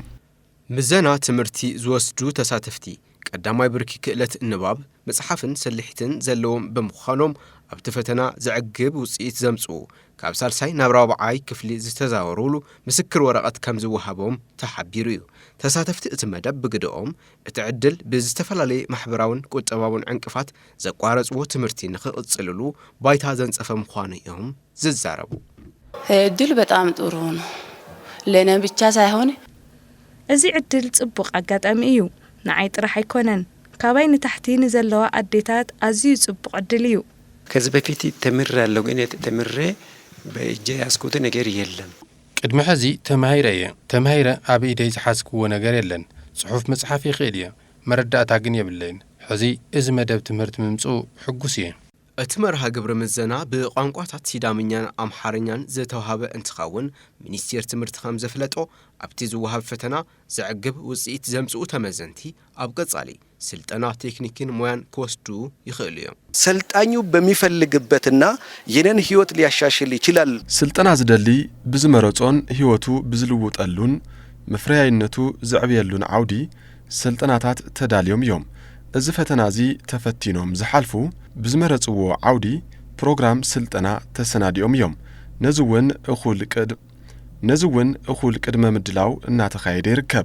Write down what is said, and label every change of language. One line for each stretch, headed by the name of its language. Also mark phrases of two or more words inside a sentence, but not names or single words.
Tigrinya: ምዘና ትምህርቲ ዝወስዱ ተሳተፍቲ ቀዳማይ ብርኪ ክእለት ንባብ መጽሐፍን ሰልሒትን ዘለዎም ብምዃኖም ኣብቲ ፈተና ዘዕግብ ውጽኢት ዘምጽኡ ካብ ሳልሳይ ናብ ራብዓይ ክፍሊ ዝተዛወሩሉ ምስክር ወረቐት ከም ዝወሃቦም ተሓቢሩ እዩ። ተሳተፍቲ እቲ መደብ ብግድኦም እቲ ዕድል ብዝተፈላለየ ማሕበራውን ቁጠባውን ዕንቅፋት ዘቋረጽዎ ትምህርቲ ንኽቕጽልሉ ባይታ ዘንጸፈ ምዃኑ እዮም ዝዛረቡ።
Amharic: ዕድል በጣም ጥሩ ነው ለእኔ ብቻ ሳይሆን
Tigrinya: እዚ ዕድል ጽቡቕ አጋጣሚ እዩ ንዓይ ጥራሕ ኣይኮነን ካባይ ንታሕቲ ንዘለዋ አዴታት ኣዝዩ ጽቡቕ ዕድል እዩ።
Amharic: ከዚህ በፊት ተምሬያለሁ ግን ተምሬ በእጄ ያስኩት ነገር የለም።
Tigrinya: ቅድሚ ሕዚ ተማሂረ ኣብ ኢደይ ዝሓስክዎ ነገር የለን። ጽሑፍ መጽሓፍ ይኽእል እየ መረዳእታ ግን የብለይን። ሕዚ እዚ መደብ ትምህርቲ ምምጽኡ ሕጉስ እየ። እቲ መርሃ ግብሪ ምዘና ብቋንቋታት ሲዳምኛን አምሓርኛን ዝተወሃበ እንትኸውን ሚኒስቴር ትምህርቲ ከም ዘፍለጦ ኣብቲ ዝወሃብ ፈተና ዘዕግብ ውጽኢት ዘምጽኡ ተመዘንቲ ኣብ ቀጻሊ ስልጠና ቴክኒክን ሙያን ክወስዱ ይኽእሉ እዮም።
Amharic: ሰልጣኙ በሚፈልግበትና የነን ህይወት ሊያሻሽል ይችላል።
Tigrinya: ስልጠና ዝደሊ ብዝመረጾን ህይወቱ ብዝልውጠሉን መፍረያይነቱ ዝዕብየሉን ዓውዲ ስልጠናታት ተዳልዮም እዮም። እዚ ፈተና እዚ ተፈቲኖም ዝሓልፉ ብዝመረጽዎ ዓውዲ ፕሮግራም ስልጠና ተሰናዲኦም እዮም። ነዚ ውን እኹል ቅድመ ምድላው እናተኻየደ ይርከብ።